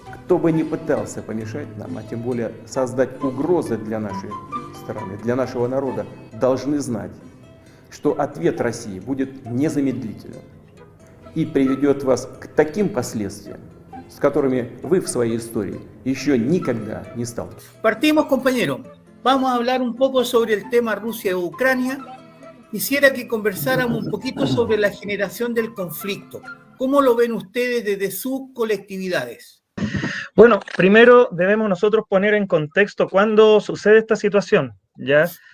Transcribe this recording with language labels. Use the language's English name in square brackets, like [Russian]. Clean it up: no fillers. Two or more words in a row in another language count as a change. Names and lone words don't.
[Russian] кто бы ни пытался помешать нам, а тем более создать угрозы для нашей страны, для нашего народа, должны знать, что ответ России будет незамедлительным и приведет вас к таким последствиям, с которыми вы в своей истории еще никогда не сталкивались. [Spanish] Partimos, compañero. Vamos a hablar un poco sobre el tema Rusia y Ucrania. Quisiera que conversáramos un poquito sobre la generación del conflicto. ¿Cómo lo ven ustedes desde sus colectividades? Bueno, primero debemos nosotros poner en contexto cuándo sucede esta situación, ¿ya?